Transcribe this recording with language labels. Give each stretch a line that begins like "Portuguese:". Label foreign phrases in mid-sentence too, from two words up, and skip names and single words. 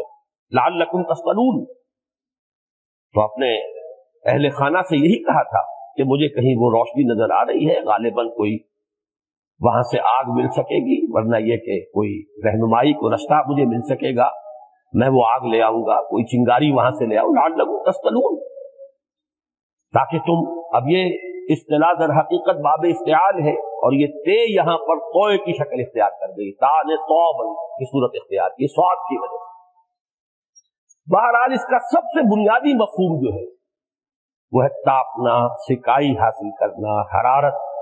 Arabic: لعلکم تفقلون،
Urdu: تو اپنے اہل خانہ سے یہی کہا تھا کہ مجھے کہیں وہ روشنی نظر آ رہی ہے، غالباً کوئی وہاں سے آگ مل سکے گی، ورنہ یہ کہ کوئی رہنمائی کو رستہ مجھے مل سکے گا، میں وہ آگ لے آؤں گا، کوئی چنگاری وہاں سے لے آؤں،
Arabic: لعلکم تفقلون،
Urdu: تاکہ تم، اب یہ اصطلاح در حقیقت باب افتعال ہے، اور یہ تے یہاں پر توئے کی شکل اختیار کر گئی، تا نے توبن کی صورت اختیار کی صاد کی وجہ سے۔ بہرحال اس کا سب سے بنیادی مفہوم جو ہے وہ ہے تاپنا، سکائی حاصل کرنا، حرارت۔